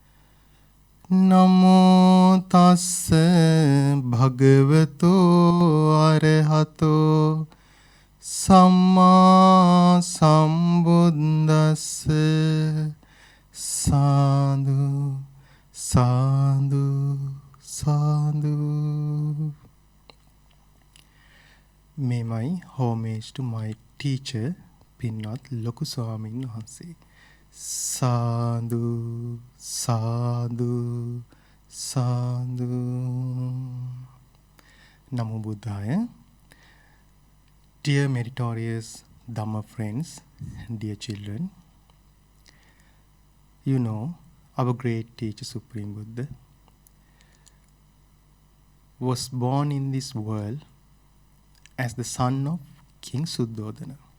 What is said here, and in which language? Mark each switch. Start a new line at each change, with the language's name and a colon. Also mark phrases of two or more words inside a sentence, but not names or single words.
Pali: Namo tassa bhagavato arahato samma sambuddhassa. Sadhu, sadhu, sadhu.
English: May my homage to my teacher, Pinnath Loku Swamin Wahanse.
Pali: Sadhu, sadhu, sadhu. Namo Buddhaya.
English: Dear meritorious Dhamma friends, dear children, you know our great teacher Supreme Buddha was born in this world as the son of King Suddhodana.